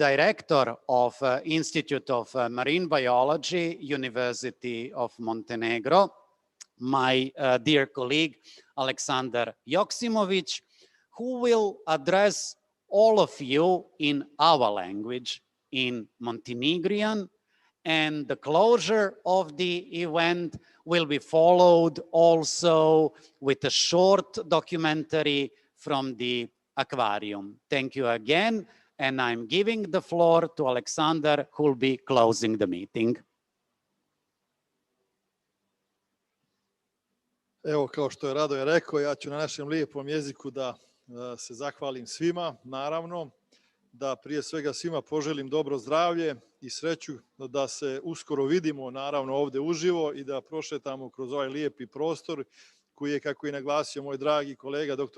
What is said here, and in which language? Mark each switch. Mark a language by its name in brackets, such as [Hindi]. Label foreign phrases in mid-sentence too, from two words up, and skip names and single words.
[English] director of Institute of Marine Biology, University of Montenegro, my dear colleague, Aleksandar Joksimovic, who will address all of you in our language, in Montenegrin, and the closure of the event will be followed also with a short documentary from the aquarium. Thank you again, and I'm giving the floor to Aleksandar, who will be closing the meeting. [Serbian] Evo, kao što je Radoje rekao, ja ću na našem lijepom jeziku da se zahvalim svima, naravno, da prije svega svima poželim dobro zdravlje i sreću da se uskoro vidimo, naravno, ovde uživo i da prošetamo kroz ovaj lijepi prostor koji je, kako je naglasio moj dragi kolega dr.